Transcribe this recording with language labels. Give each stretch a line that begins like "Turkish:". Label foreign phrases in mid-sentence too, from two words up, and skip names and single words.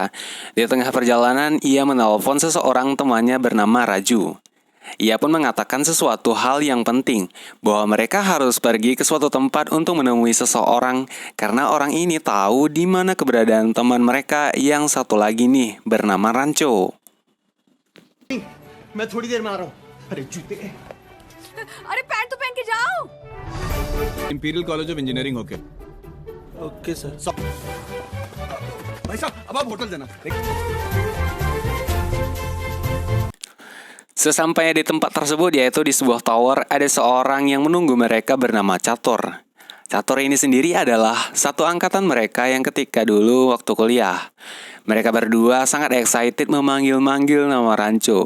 Indonesian: Di tengah perjalanan, ia menelpon seseorang temannya bernama Raju. Ia pun mengatakan sesuatu hal yang penting, bahwa mereka harus pergi ke suatu tempat untuk menemui seseorang, karena orang ini tahu di mana keberadaan teman mereka yang satu lagi nih, bernama Rancho.
Hindi: मैं थोड़ी देर में आ रहा हूँ। अरे जूते अरे पैंट तो पहन के जाओ। इंपीरियल कॉलेज ऑफ इंजीनियरिंग होके ओके सर भाई साहब अब आप होटल जाना
Indonesian: Sesampainya di tempat tersebut, yaitu di sebuah tower, ada seorang yang menunggu mereka bernama Catur. Catur ini sendiri adalah satu angkatan mereka yang ketika dulu waktu kuliah. Mereka berdua sangat excited memanggil-manggil nama Rancho.